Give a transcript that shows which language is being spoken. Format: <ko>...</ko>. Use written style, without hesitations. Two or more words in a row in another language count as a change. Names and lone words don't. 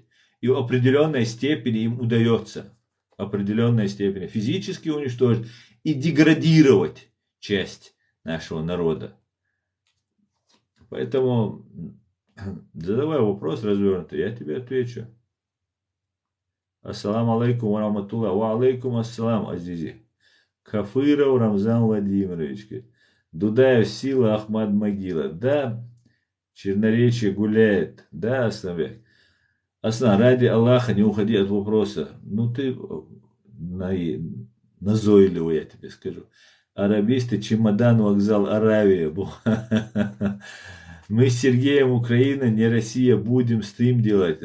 <ru>И в определенной степени им удается. В определенной степени физически уничтожить и деградировать часть нашего народа. Поэтому задавай вопрос развернутый, я тебе отвечу.</ru> <ar>السلام عليكم ورحمة الله. وعليكم السلام، عزيزي.</ar> <ru>Кафыров Рамзан Владимирович. Дудаев сила, Ахмад могила. Да, черноречие гуляет. Да, Асланбек. Аслан, ради Аллаха, не уходи от вопроса. Ну ты назойливый, я тебе скажу. Арабисты, чемодан, вокзал, Аравия. Мы с Сергеем Украина, не Россия, будем стрим делать.</ru>